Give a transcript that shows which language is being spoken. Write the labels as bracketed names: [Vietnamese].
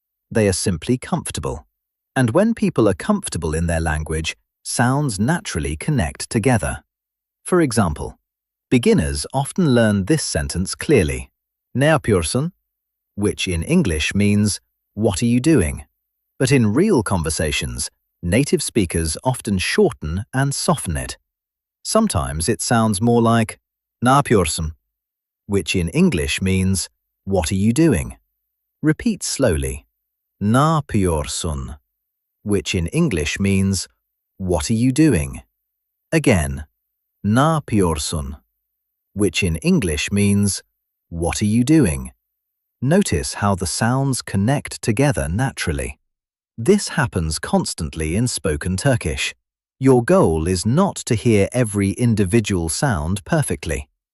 [English] They are simply comfortable. And when people are comfortable in their language, sounds naturally connect together. For example, beginners often learn this sentence clearly, [Turkish] "Ne yapıyorsun?" [English] which in English means, "What are you doing?" But in real conversations, native speakers often shorten and soften it. Sometimes it sounds more like, [Turkish] "Ne yapıyorsun?" [English] which in English means, "What are you doing?" Repeat slowly, [Turkish] "Ne yapıyorsun?" [English] which in English means, "What are you doing?" Again, [Turkish] "Ne yapıyorsun?" [English] which in English means, "What are you doing?" Notice how the sounds connect together naturally. This happens constantly in spoken Turkish. Your goal is not to hear every individual sound perfectly.